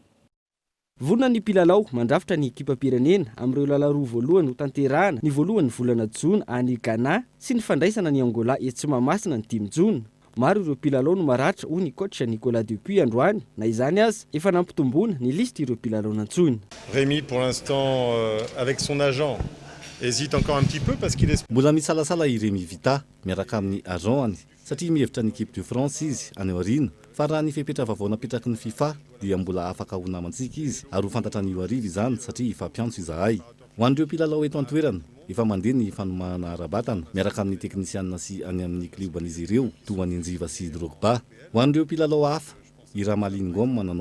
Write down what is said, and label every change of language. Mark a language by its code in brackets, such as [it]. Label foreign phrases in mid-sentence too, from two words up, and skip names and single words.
[mg] Vonina ny mpilalao mandrafitra ny ekipa pirenena amin'ireo lalao voalohany ho tanterahana ny voalohany volana Jona any Ghana sy ny fandraisana ny Angola etsy Mahamasina ny 10 Jona. Maro ireo mpilalao no maratra hoy ny coach Nicolas Dupuis androany na izany aza efa nampitombona ny liste ireo mpilalao nantsony. [fr] Rémi pour l'instant avec son agent hésite encore un petit peu parce qu'il est [mg] mbola misalasala i Rémi Vita miaraka amin'ny agent satria mihevitra ny [fr] équipe de France [mg] izy any aoriana fa raha ny fepetra vaovao napetraky ny FIFA dia mbola afaka ho namantsika izy ary ho fantatra ny arivo izany satria efa mpiantso izahay ho an'ireo mpilalao eto an-toerana efa mandeha ny fanomahana ara-batana miaraka amin'ny teknisianina sy any amin'ny klioban'izy ireo toa ny Njiva sy Drogba ho an'ireo mpilalao hafa i Ramalin Ngom nanao